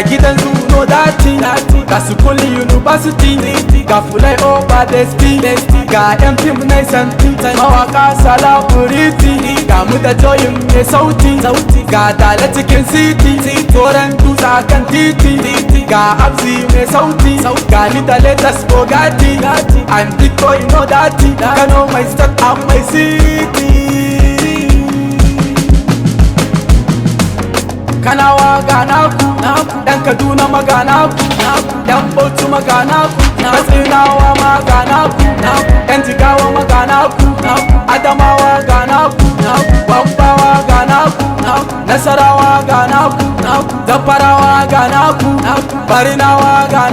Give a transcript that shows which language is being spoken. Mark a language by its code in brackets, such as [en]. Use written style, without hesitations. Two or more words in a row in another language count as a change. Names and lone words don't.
[ha] gidan Zuno Dati, ga School University, ga Fulai Over Desti, ga yan fim na santi, mawaka Salaburiti, ga mu da joyin mai sauti, ga Dala cikin city, toren dutsa kan titi, ga Abzi mai sauti, ga ni da latest Bugatti, and Bitcoin no dati. [en] Kano my state and my city. [ha] Kanawa ga naku, ɗan Kaduna ma ga naku, ɗan Bauchi ma ga naku, Katsinawa ma ga naku, ɗan Jigawa ma ga naku, Adamawa ga naku, Bambawa ga naku, Nasarawa ga naku, Zamfarawa ga naku, Barinawa ga